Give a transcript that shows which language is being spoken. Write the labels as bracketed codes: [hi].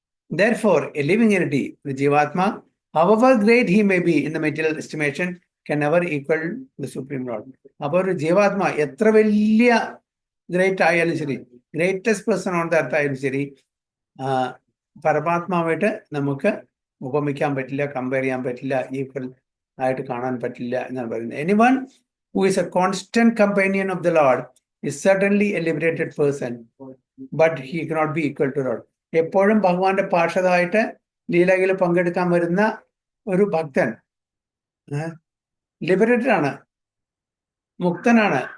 [en] Therefore, a living entity, the Jivatma, however great he may be in the material estimation, can never equal the Supreme Lord. [ml] അപ്പോൾ ഒരു ജീവാത്മ എത്ര വലിയ great ആയാലും ശരി, [en] greatest person on the earth [ml] ആയാലും ശരി, പരമാത്മാവായിട്ട് നമുക്ക് ഉപമിക്കാൻ പറ്റില്ല, കമ്പയർ ചെയ്യാൻ പറ്റില്ല, ഈക്വൽ ആയിട്ട് കാണാൻ പറ്റില്ല എന്നാണ് പറയുന്നത്. [en] Anyone who is a constant companion of the Lord is certainly a liberated person, but he cannot be equal to Lord. [ml] എപ്പോഴും ഭഗവാന്റെ പാർഷദമായിട്ട് ലീലയിൽ പങ്കെടുക്കാൻ വരുന്ന ഒരു ഭക്തൻ ലിബറേറ്റഡ് ആണ്, മുക്തനാണ്.